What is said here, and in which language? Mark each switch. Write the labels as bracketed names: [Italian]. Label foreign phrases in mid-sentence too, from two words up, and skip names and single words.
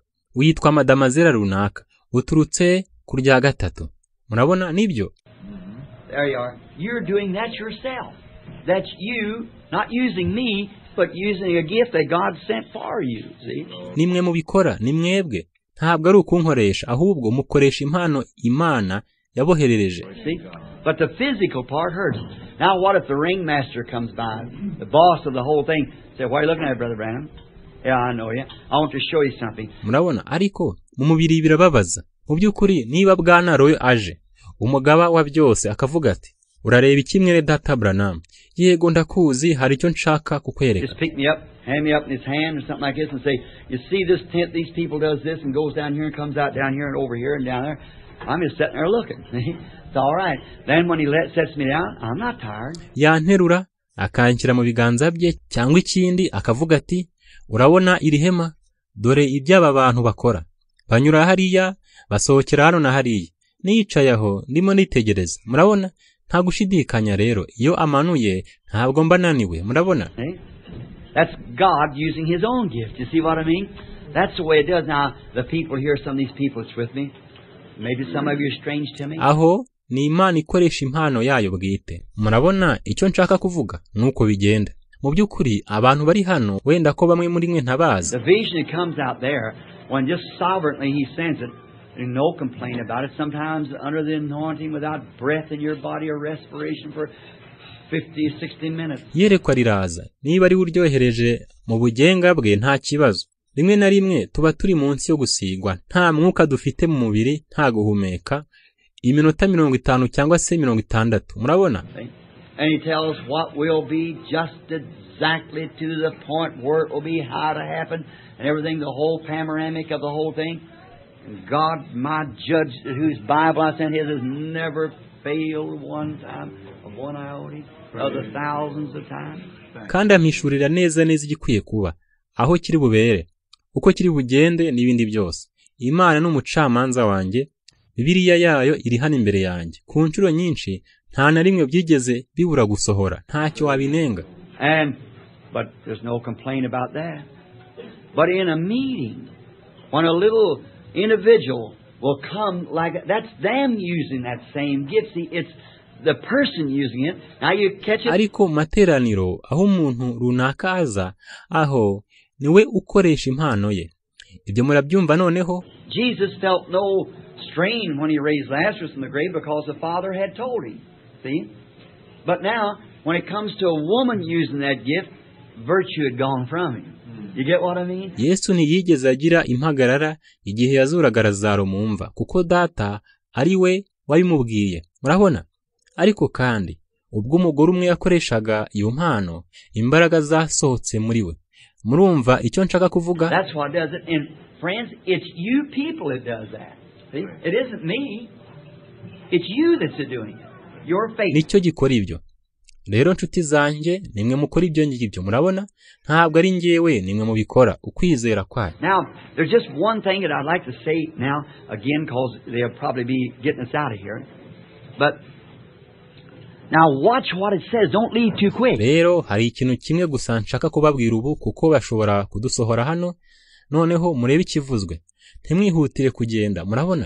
[Kinyarwanda] Witwa madamazera runaka. Uturutse kurya gatatu. Murabona nibyo? [English] There you are. You're doing that yourself. That's you, not using me, but using a gift that God sent for you, see? [Kinyarwanda] Nimwe mubikora, ni mwebwe. Ntabwo ari ukunkoresha, ahubwo mukoresha impano Imana yaboherereje. [English] See? But the physical part hurts. Now what if the ringmaster comes by, the boss of the whole thing, say, "Why are you looking at it, Brother Branham?" "Yeah, I know you. I want to show you something." [Kinyarwanda] Murabona, ariko mu mubiri birababaza. mu by'ukuri niba Bwana Roy aje umugaba wa byose akavuga ati urareba iki mwene data Branham, yego ndakuzi, hari icyo nshaka kukwereka. [English] Just pick me up, hand me up in his hand or something like this and say, you see this tent, these people does this and goes down here and comes out down here and over here and down there. I'm just sitting there looking. It's all right. Then when he sets me down, I'm not tired. [Kinyarwanda] Yanterura akanshyira mu biganza bye cyangwa ikindi akavuga ati urabona iri hema, dore iby'aba bantu bakora, banyura hariya basohokera hano na hariya, niyicaye aho ndimo nitegereza, murabona nta gushidikanya rero iyo amanuye ntabwo mba naniwe, murabona. [English] That's God using his own gift. You see what I mean? That's the way it does. Now the people here, some of these people that's with me, maybe some of you are strange to me. [Kinyarwanda] Aho ni Imana ikoresha impano yayo bwite, murabona icyo nshaka kuvuga nuko bigenda. Mu by'ukuri abantu bari hano wenda ko bamwe muri mwe ntabazi. [English] The vision that comes out there when just sovereignly he sends it, and no complaint about it. Sometimes under the anointing without breath in your body or respiration for 50, 60 minutes. [Kinyarwanda] Yerekwa riraza niba ari uryohereje mu bugenga bwe nta kibazo. Rimwe na rimwe tuba turi munsi yo gusigwa, nta mwuka dufite mu mubiri, nta guhumeka, iminota 50 cyangwa se 60, murabona. [English] And he tells what will be just exactly to the point where it will be, how to happen, and everything, the whole panoramic of the whole thing. And God, my judge, whose Bible I sent his, has never failed one time of one iota of the thousands of times. [Kinyarwanda] Kandi amhishurira neza igikwiye kuba, aho kiri bubere, uko kiri bugende n'ibindi byose. Imana n'umucamanza wanjye, Bibiliya yayo iri hano imbere yanjye. Ku nshuro nyinshi nta na rimwe byigeze bibura gusohora, ntacyo wabinenga. [English] But there's no complaint about that. But in a meeting, when a little individual will come like that's them using that same gift. See, it's the person using it. Now you catch it. [Kinyarwanda] Ariko materaniro aho umuntu runaka aza, aho niwe ukoresha impano ye. Ibyo murabyumva noneho. [English] Jesus felt no strain when he raised Lazarus from the grave because the Father had told him. See? But now, when it comes to a woman using that gift, virtue had gone from him. You get what I mean? [Kinyarwanda] Yesu ntiyigeze agira impagarara igihe yazuraga Lazaro mu mva, kuko data ari we wabimubwiye. Murabona? Ariko kandi ubwo umugore umwe yakoreshaga iyo mpano, imbaraga zasohotse muri we. Murumva icyo nshaka kuvuga? [English] That's what does it. And friends, it's you people that does that. See? It isn't me. It's you that's doing it. Your faith. [Kinyarwanda] Nicyo gikora ibyo. Rero nshuti zanjye, nimwe mukora ibyo ngibyo, murabona? Ntabwo ari njyewe, nimwe mubikora, ukwizera kwayo. [English] Now, there's just one thing that I'd like to say now again, because they'll probably be getting us out of here. But now watch what it says. Don't leave too quick. [Kinyarwanda] Rero hari ikintu kimwe gusa nshaka kubabwira ubu, kuko bashobora kudusohora hano. Noneho murebe ikivuzwe. Ntimwihutire kugenda, murabona?